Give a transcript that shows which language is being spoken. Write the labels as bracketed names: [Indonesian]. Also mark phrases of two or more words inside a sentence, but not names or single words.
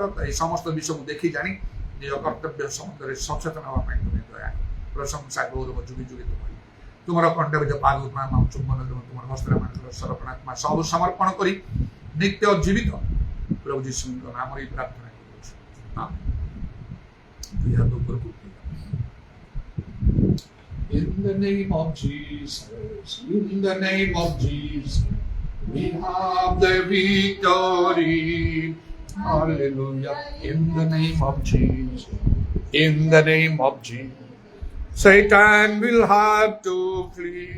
[Odia] ଏହି ସମସ୍ତ ବିଷୟକୁ ଦେଖି ଜାଣି ନିଜ କର୍ତ୍ତବ୍ୟ ସମ୍ବନ୍ଧରେ ସଚେତନ ହେବା ପାଇଁ ତୁମେ ଦୟା ପ୍ରଶଂସା ଗୌରବ ଯୁଗି ଯୁଗି ତୁମର କଣ୍ଠବିଦ ପାଦ ଚୁମ୍ବନ ତୁମର ହସ୍ତମାନଙ୍କର ସରପଣାତ୍ମା ସବୁ ସମର୍ପଣ କରି ନିତ୍ୟ ଜୀବିତ ପ୍ରଭୁ ଯୀଶୁଙ୍କ ନାମରେ ପ୍ରାର୍ଥନା କରୁଛୁ। [English] In the name of Jesus, in the name of Jesus, we have the victory. Hallelujah. In the name of Jesus, in the name of Jesus, Satan will have to flee.